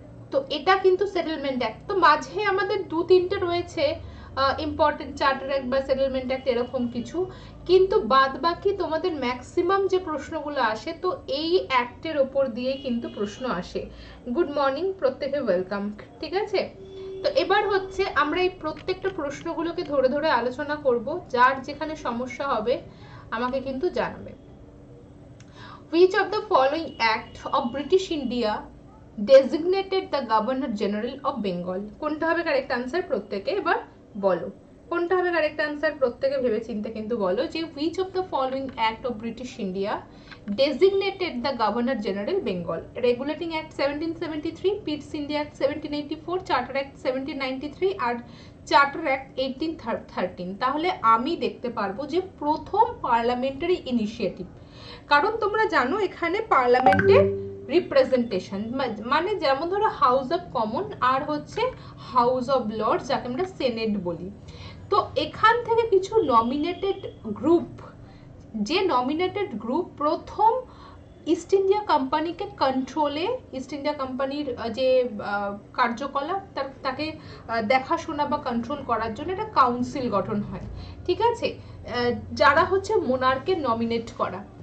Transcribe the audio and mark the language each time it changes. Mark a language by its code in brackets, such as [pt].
[bn] তো এটা কিন্তু সেটেলমেন্ট অ্যাক্ট। তো মাঝে আমাদের 2-3টে রয়েছে ইম্পর্টেন্ট, চার্টার অ্যাক্ট বা সেটেলমেন্ট অ্যাক্ট এরকম কিছু, কিন্তু বাদ বাকি তোমাদের ম্যাক্সিমাম যে প্রশ্নগুলো আসে, তো এই অ্যাক্টের ওপর দিয়ে কিন্তু প্রশ্ন আসে। [en] good morning [bn] প্রত্যেকে, ওয়েলকাম, ঠিক আছে। তো এবার হচ্ছে আমরা এই প্রত্যেকটা প্রশ্নগুলোকে ধরে ধরে আলোচনা করব, যার যেখানে সমস্যা হবে আমাকে কিন্তু জানাবে। [en] Which of the following act of British India designated the Governor General of Bengal? [bn] কোনটা হবে কারেক্ট আনসার প্রত্যেকে এবার বলো, কোনটা হবে কারেক্ট আনসার প্রত্যেকে ভেবে চিন্তে কিন্তু বলো, যে [en] which of the following act of British India designated the Governor General Bengal? Regulating Act 1773, Pitt's India Act 1784, Charter Act 1793 [bn] আর [en] Charter act 1813। [bn] তাহলে আমি দেখতে পারবো যে প্রথম পার্লামেন্টারি ইনিশিয়েটিভ, কারণ তোমরা জানো এখানে পার্লামেন্টের রিপ্রেজেন্টেশন, মানে যেমন ধরো হাউস অফ কমন আর হচ্ছে হাউস অফ লর্ডস, যাকে আমরা সেনেট বলি। তো এখান থেকে কিছু নমিনেটেড গ্রুপ, যে নমিনেটেড গ্রুপ প্রথম ইস্ট ইন্ডিয়া কোম্পানিকে কন্ট্রোলে, ইস্ট ইন্ডিয়া কোম্পানির যে কার্যকলাপ তাকে দেখাশোনা বা কন্ট্রোল করার জন্য একটা কাউন্সিল গঠন হয়, ঠিক আছে, যারা হচ্ছে মোনার্কের নমিনেট করা।